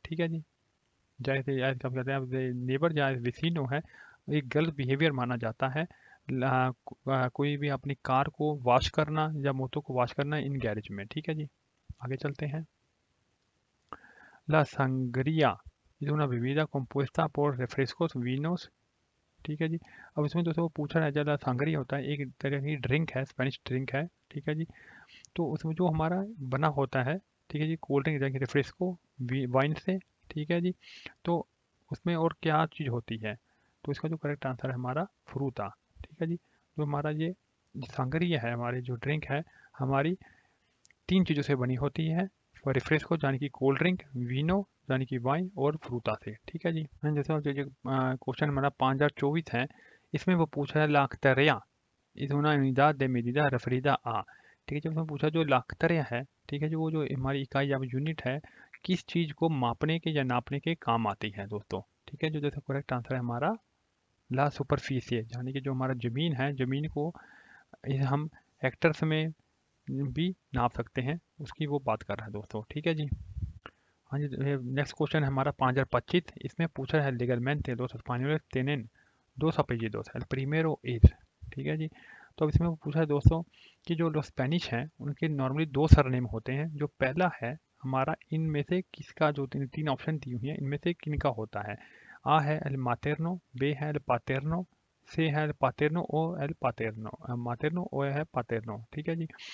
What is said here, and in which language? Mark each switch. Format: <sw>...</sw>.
<hi>ठीक है जी, जैसे एज क्या कहते हैं नेबर या विसिनो है, एक गलत बिहेवियर माना जाता है कोई भी अपनी कार को वॉश करना या मोतो को वॉश करना इन गैरेज में। ठीक है जी, आगे चलते हैं।</hi> <es>La sangría es una bebida compuesta por refrescos, vinos।</es> <hi>ठीक है जी, अब इसमें दोस्तों वो पूछा है ज़्यादा सांगरिया होता है एक तरह की ड्रिंक है, स्पेनिश ड्रिंक है। ठीक है जी, तो उसमें जो हमारा बना होता है, ठीक है जी, कोल्ड ड्रिंक जैसे रिफ्रेस्को वाइन से। ठीक है जी, तो उसमें और क्या चीज़ होती है, तो इसका जो करेक्ट आंसर है हमारा फ्रूटा। ठीक है जी, जो हमारा ये सांगरिया है, हमारी जो ड्रिंक है हमारी 3 चीज़ों से बनी होती है, रिफ्रेस्को यानी कि कोल्ड ड्रिंक, वीनो यानी कि वाइन और फ्रूटा से। ठीक है जी, जैसे जो क्वेश्चन हमारा 5024 है, इसमें वो पूछ रहा है लाक्टेरिया इस</hi> <es>una unidad de medida referida a,</es> <hi>ठीक है। जब उसमें पूछा जो लाखतरे है, ठीक है, जो वो जो हमारी इकाई या यूनिट है किस चीज़ को मापने के या नापने के काम आती है दोस्तों, ठीक है। जो जैसे करेक्ट आंसर है हमारा ला सुपरफिशिये, यानी कि जो हमारा ज़मीन है, ज़मीन को हम हेक्टर्स में भी नाप सकते हैं, उसकी वो बात कर रहा है दोस्तों, ठीक है जी। हाँ जी, नेक्स्ट क्वेश्चन है हमारा 5025। इसमें पूछा है</hi> <es>legalmente los españoles tienen dos apellidos, el primero es,</es> <hi>ठीक है जी। तो अब इसमें पूछा है दोस्तों कि जो लोग स्पेनिश हैं उनके नॉर्मली दो सरनेम होते हैं। जो पहला है हमारा, इनमें से किसका, जो तीन तीन ऑप्शन दी हुई है इनमें से किनका होता है। आ है एल मातेर्नो, बे है एल पातेर्नो, से है एल पातेर्नो, ओ एल पातेर्नो, मातेर्नो ओ है पातेर्नो, ठीक है जी।</hi>